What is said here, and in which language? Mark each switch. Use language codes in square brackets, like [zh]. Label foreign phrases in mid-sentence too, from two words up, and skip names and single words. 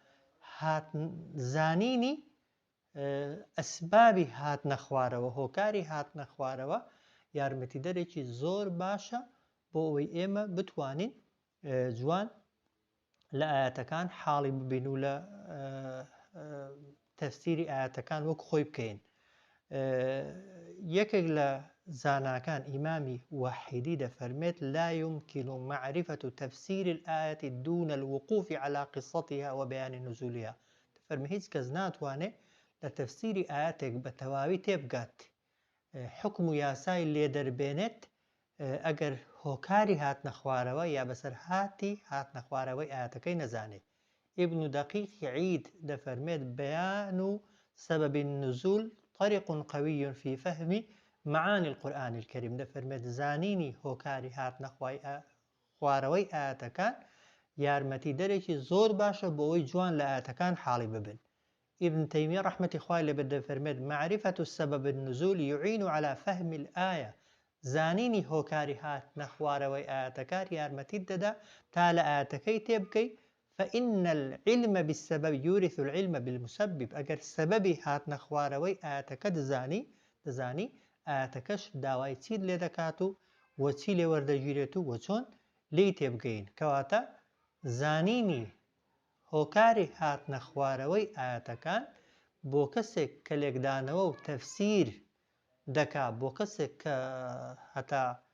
[ckb] زانینی ئەسبابی هاتنە خوارەوە هۆکاری هاتنە خوارەوە یارمەتیدەرێکی زۆر باشە بۆ ئەوەی ئێمە بتوانین جوان لە ئاەتەکان حاڵی ببین و لە تەفسیری ئاەتەکان وەک خۆی بکەین یەکێک لە زاناکان ئیمامی واحیدی دەفەرمێت [ar] لا يمكن معرفة تفسير الآية دون الوقوف على قصتها وبيان نزولها [ckb] دەفەرمێ هیچ کەس ناتوانێت لە تەفسیری ئاەتێک بە تەواوی تێبگات حکم و یاسای لێ دەربێنێت ئەگەر هۆکاری هاتنە خوارەوە یا بەسەر هاتنە خوارەوەی ئاەتەکەی نەزانێت ابن دقيق عيد دەفەرمێت [ar] بيان سبب النزول طريق قوي في فهم معاني القرآن الكريم [ckb] دەفەرمێت زانینی هۆکاری هاتنە خوارەوەی ئاەتەکان یارمەتی دەرێکی زۆر باشە بۆ ئەوەی جوان لە ئاەتەکان حاڵی ببن ابن تيمية رحمة خوای لێ دەفەرمێت [ar] معرفة السبب النزول يعين على فهم الآية [ckb] زانینی هۆکاری هاتنە خوارەوەی ئاەتەکان یارمەتیت دەدا تا لە ئاەتەکەی تێبکەی [ar] فإن العلم بالسبب يورث العلم بالمسبب [ckb] ئەگەر سەبەبی هاتنە خوارەوەی ئاەتەکە دەزانی ئاەتەکەش داوای چیت لێ دەکات و وەچی لێ وەردەگیرێت و وەچۆن لی تێبگەین کەواتە زانینی هۆکاری هاتنە خوارەوەی ئاەتەکان بۆ کەسێک کە لێکدانەوە و تەفسیر دەکا بۆ کەسێک کە هەتا